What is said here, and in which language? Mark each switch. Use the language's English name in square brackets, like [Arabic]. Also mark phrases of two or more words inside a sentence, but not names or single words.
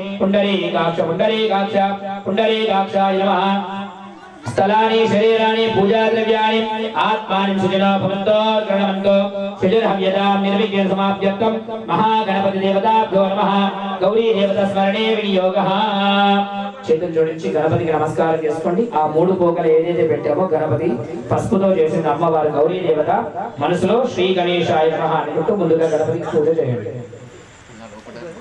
[Sanskrit] पुंडरीकाक्षाय नमः स्थलानि शरीराणि पूजाद्रव्याणि आत्मानं सुजनो भवन्तो गणवन्तो सुजनहव्यतां निर्विघ्न समाप्त्यर्थं महागणपति देवताभ्यो नमः गौरी देवता स्मरणे विनियोगः [Telugu] చేతులు జోడించి గణపతికి నమస్కారం చేసుకోండి ఆ మూడు పోకలు ఏదైతే పెట్టామో గణపతి పసుపుతో చేసిన అమ్మవారు గౌరీ దేవత మనసులో [Sanskrit] శ్రీ గణేశాయ నమః [Telugu] అనుకుంటూ ముందుగా గణపతికి పూజ చేయండి